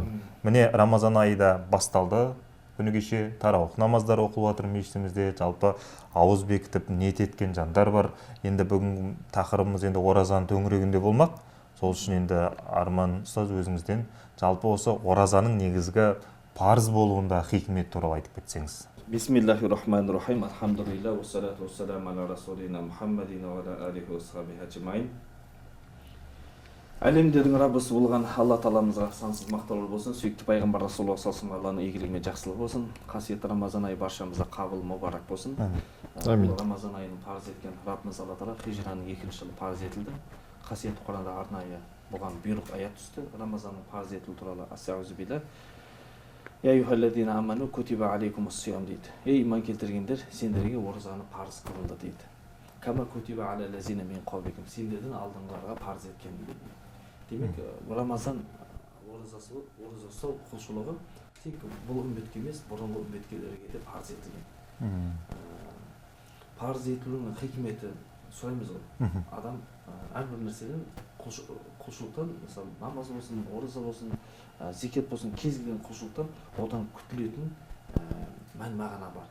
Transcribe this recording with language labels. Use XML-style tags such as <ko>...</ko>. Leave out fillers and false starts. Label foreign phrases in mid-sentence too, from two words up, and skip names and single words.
<kk>Міне Рамазан айы да басталды. Күні кеше тарауых намаздар оқылып жатыр мешітімізде. Жалпы ауыз бекітіп ниет еткен жандар бар. Енді бүгін тақырыбымыз енді оразаның төңірегінде болмақ. Сол үшін енді Арман ұстаз өзіңізден жалпы осы оразаның негізгі парыз болуында хикмет туралы айтып кетсеңіз.</kk> <ar>بسم الله الرحمن الرحيم. الحمد لله، والصلاة والسلام على رسولنا محمد وعلى آله وصحبه أجمعين.</ar> <kk>Әлемдердің Раббысы болған Алла Тағаламызға сансыз мақтаулар болсын. Сүйікті пайғамбар Расулуллах</kk> <ar>صلى الله عليه وسلم</ar> <kk>игілігі мен жақсылығы болсын. Қасиетті Рамазан айы баршамызға қабыл мұбарак болсын. Амин. Рамазан айының парыз еткен Раббымыз Алла Тағала хижраның 2-ші жылы парыз етілді. Қасиетті Құранда арнайы бұған бұйрық аят түсті. Рамазанның парыз етілуі туралы</kk> <ar>أستغفر الله بالله. يا أيها الذين آمنوا كتب عليكم الصيام дейді.</ar> <kk>Ей иман келтіргендер, сендерге оразаны парыз қылынды дейді.</kk> <ar>كما كتب على الذين من قبلكم,</ar> <kk>сендердің алдыңғыларға парыз еткен дейді. Демек, Рамазан оразасы құлшылығы тек бұл үмбетке емес, бұрынғы үмбеткелерге де парыз етілген. Парыз етілуінің хикметі сұраймыз ғой. Адам әрбір нәрседен құлшылықтан, мысалы намаз болсын, ораза болсын, зекет болсын, кез келген құлшылықтан одан күтілетін мән-мағына бар.</kk>